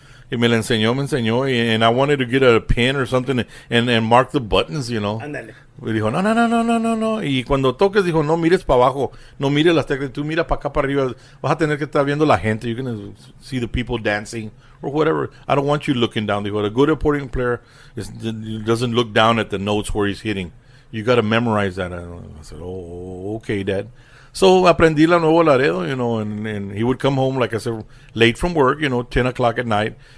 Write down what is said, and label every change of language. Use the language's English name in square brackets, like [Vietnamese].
[Spanish] Y me la enseñó, [English] and I wanted to get a pen or something and mark the buttons, [Spanish] Ándale. Y dijo, no. Y cuando toques, dijo, no mires para abajo, no mires las teclas, tú mira para acá, para arriba. Vas a tener que estar viendo la gente. [English] You're going to see the people dancing or whatever. I don't want you looking down. Dijo, a good accordion player doesn't look down at the notes where he's hitting. You got to memorize that. I said, oh, okay, Dad. So [Spanish] aprendí la [English] Nuevo Laredo, and he would come home, like I said, late from work, 10 o'clock at night.